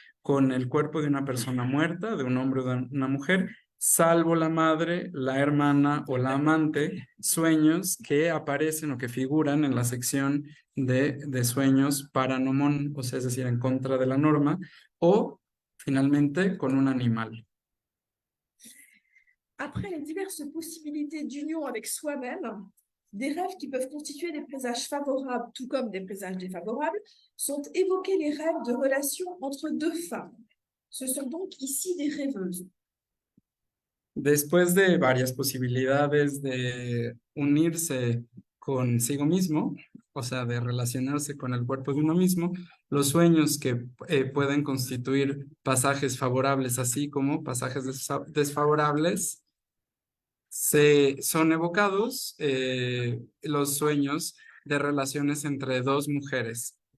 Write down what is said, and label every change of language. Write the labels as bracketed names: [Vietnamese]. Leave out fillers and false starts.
[Spanish] con el cuerpo de una persona muerta, de un hombre o de una mujer, salvo la madre, la hermana o la amante, sueños que aparecen o que figuran en la sección de sueños paranomón, o sea, es decir, en contra de la norma, o finalmente con un animal. [French] Après les diverses possibilités d'union avec soi-même, des rêves qui peuvent constituer des présages favorables, tout comme des présages défavorables, sont évoqués les rêves de relations entre deux femmes. Ce sont donc ici des rêveuses. [Spanish] Después de varias posibilidades de unirse consigo mismo, o sea, de relacionarse con el cuerpo de uno mismo, los sueños que pueden constituir pasajes favorables así como pasajes desfavorables, son evocados los sueños de relaciones entre dos mujeres.